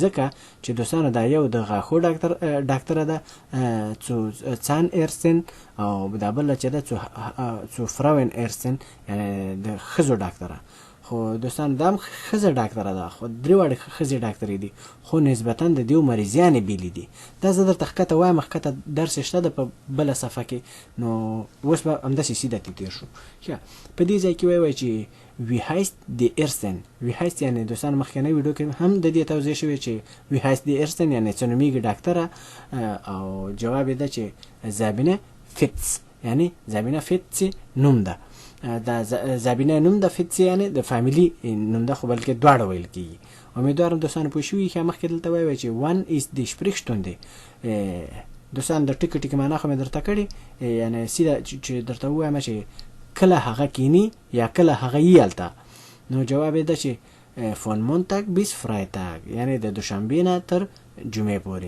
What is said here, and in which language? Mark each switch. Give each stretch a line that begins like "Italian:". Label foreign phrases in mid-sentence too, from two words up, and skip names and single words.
Pashto: ځکه چې دوستانو دا یو د غاښو ډاکټره ده
German: zu Zahnärztin
Pashto: او دا بله چې ده
German: zu Frauenärztin
Pashto: یعنې د ښځو ډاکټره. خو دوستانو دا هم ښځه ډاکټره ده، خو 3 واړې ښځې ډاکټرې دي، خو نسبتاً د دیو مریضیانې بیلې دي. دا زه درته ښکته وایم، ښکته درس شته ده په بله صفحه کې. نو اوس به همداسې سیده تیر شو. ښه، په دې ځای کې وایي چې
German: wie heißt die Ärztin. wie heißt
Pashto: یعنې دوستانو مخکینی ویډیو کې هم د دې توضیح شوې چې
German: wie heißt die Ärztin
Pashto: یعنې څه نومیږي ډاکټره، او جواب یې ده چې Sabine Fitz یعنې Sabine Fitz نوم ده. دا زابینه نوم د فیتس یعنی د فامیلی نوم ده، خو بلکې دواړه ویل کیږي. امیدوارم دوستانو پوه شوي. ښه، مخکې دلته وایي چې
German: one is die Sprechstunde.
Pashto: دوستانو د ټکي معنا خو مې درته کړې، یعنې سیده چې درته ووایم چې کله هغه کینی یا کله هغه یې هلته. نو جواب یې ده چې
German: von Montag bis Freitag
Pashto: یعنې د دوشنبې نه تر جمعې پورې.